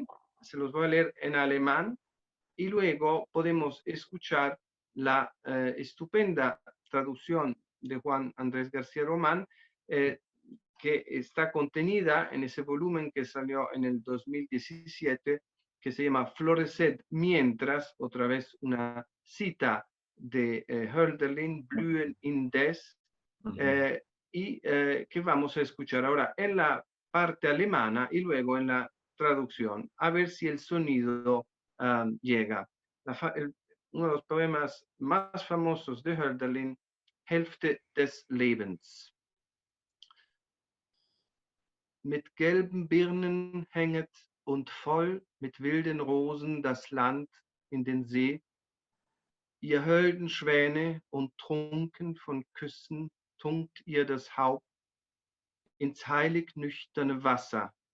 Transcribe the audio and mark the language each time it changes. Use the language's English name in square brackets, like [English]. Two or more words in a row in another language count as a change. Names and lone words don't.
[Spanish] Se los voy a leer en alemán, y luego podemos escuchar la estupenda traducción de Juan Andrés García Román, eh, que está contenida en ese volumen que salió en el 2017, que se llama Floreced mientras, otra vez una cita de Hölderlin, [German] Blühen indes, ujú. [Spanish] eh, y que vamos a escuchar ahora en la parte alemana y luego en la traducción, a ver si el sonido llega. Uno de los poemas más famosos de Hölderlin, Hälfte des Lebens. [German] Mit gelben Birnen hänget und voll mit wilden Rosen das Land in den See, ihr holden Schwäne, und trunken von Küssen tunkt ihr das Haupt ins heilig nüchterne Wasser.